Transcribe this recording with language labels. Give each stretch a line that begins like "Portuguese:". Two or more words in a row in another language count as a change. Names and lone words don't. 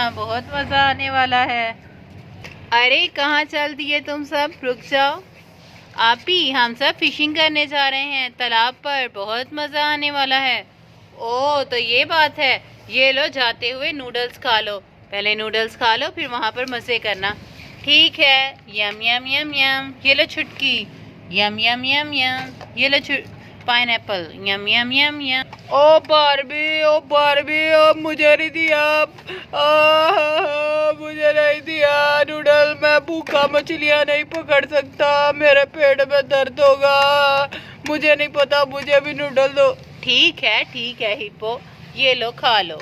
Hindi: बहुत मज़ा आने वाला है। अरे कहाँ चल दिए तुम सब? रुक जाओ। आप ही, हम सब फिशिंग करने जा रहे हैं तालाब पर। बहुत मज़ा आने वाला है। ओह, तो ये बात है। ये लो, जाते हुए नूडल्स खा लो। पहले नूडल्स खा लो, फिर वहाँ पर मज़े करना। ठीक है। यम यम यम यम। ये लो छुटकी। यम यम यम यम। ये लो पाइनएप्पल। यम यम यम यम। ओ बारबी, ओ बारबी, ओ मुझे नहीं दिया। मुझे नहीं दिया नूडल। मैं भूखा मछलियाँ नहीं पकड़ सकता। मेरे पेट में दर्द होगा। मुझे नहीं पता, मुझे भी नूडल दो। ठीक है हिप्पो, ये लो खा लो।